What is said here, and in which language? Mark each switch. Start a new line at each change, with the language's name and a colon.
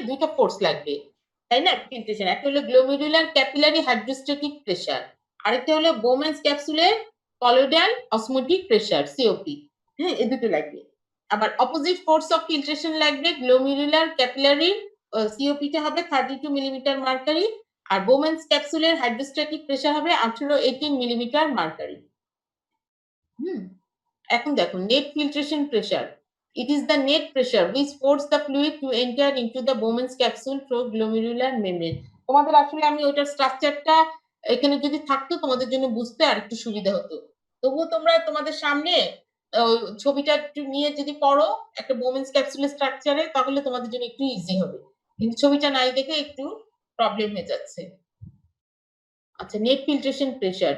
Bangla: দুটো ফোর্স লাগবে, তাই না? ফিল্ট্রেশন একটা হলো গ্লোমেরুলার ক্যাপিলারি হাইড্রোস্ট্যাটিক প্রেসার, আরেকটা হলো Bowman's ক্যাপসুলের colloidal osmotic pressure COP. হ্যাঁ, এই দুটো লাগবে। আবার অপোজিট ফোর্স অফ ফিল্ট্রেশন লাগবে গ্লোমেরুলার ক্যাপিলারি সিওপিটা হবে 32 মিলিমিটার মার্কারি, আর বোমেন্স ক্যাপসুলের হাইড্রোস্ট্যাটিক প্রেসার হবে 18 মিলিমিটার মার্কারি। এখন দেখো net filtration pressure.
English: It is the net pressure which forces the fluid to enter into the Bowman's capsule through glomerular membrane.
Bangla: তোমাদের আসলে আমি ওইটার স্ট্রাকচারটা এখানে যদি থাকতো তোমাদের জন্য বুঝতে আর একটু সুবিধা হতো। তবুও তোমরা তোমাদের সামনে ছবিটা একটু নিয়ে যদি পড়ো একটা বোমেন্স ক্যাপসুলের স্ট্রাকচারে, তাহলে তোমাদের জন্য একটু ইজি হবে। কিন্তু ছবিটা নাই দেখে একটু প্রবলেম হয়ে যাচ্ছে। আচ্ছা, নেট ফিল্ট্রেশন প্রেসার।